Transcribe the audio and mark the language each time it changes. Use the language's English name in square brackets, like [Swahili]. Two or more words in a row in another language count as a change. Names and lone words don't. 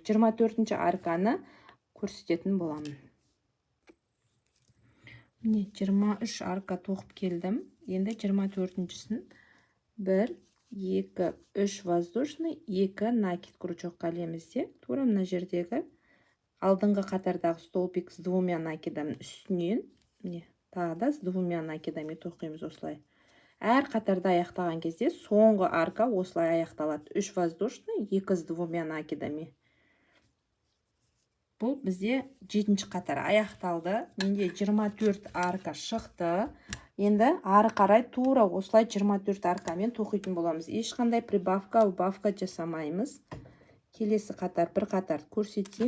[Kazakh] 24-ші арканы көрсететін боламын. Міне 23 арка тоқып келдім. Енді 24-шісін 1 2 3 воздушный, 2 накид крючокқа ілемізде. Тура мына жердегі алдыңғы қатардағы [Russian] столбик с двумя накидам [Kazakh] үстінен, тағы да [Russian] с двумя накидами [Kazakh] тоқимыз осылай. Әр қатарда аяқтаған кезде соңғы арка осылай аяқталады. [Russian] 3 воздушный, 2 с двумя накидами. [Kazakh] Бұл бізде 7-ші қатар аяқталды. Менде 24 арка шықты. Енді ары қарай тура осылай 24 аркамен тоқитын боламыз. Ешқандай [Russian] прибавка, убавка [Kazakh] жасамаймыз. Келесі қатар бір қатар көрсетейін.